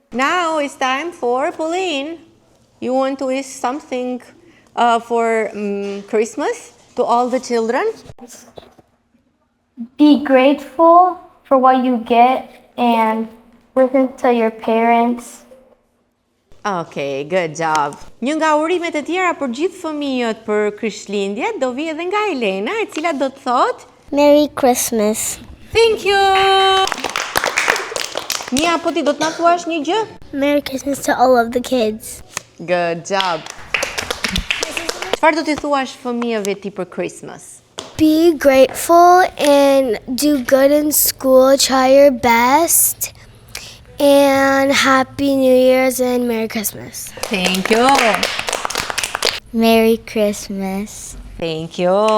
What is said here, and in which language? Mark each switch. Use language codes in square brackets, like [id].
[en] Now it's time for Pauline. You want to wish something for Christmas to all the children? Be grateful for what you get and listen to your parents. Okay, good job. [sq] Një nga urimet e tjera për gjithë fëmijët për Krishtlindje do vi edhe nga Elena, e cila do të thotë [en] Merry Christmas. Thank you. [sq] Mia, po ti do të na thuash një gjë? [en] Merry Christmas to all of the kids. Good job. [sq] Çfarë do t'i thuash fëmijëve ti për Christmas? [en] Be grateful and do good in school, try your best, and Happy New Year's and Merry Christmas. Thank you. Merry Christmas. Thank you.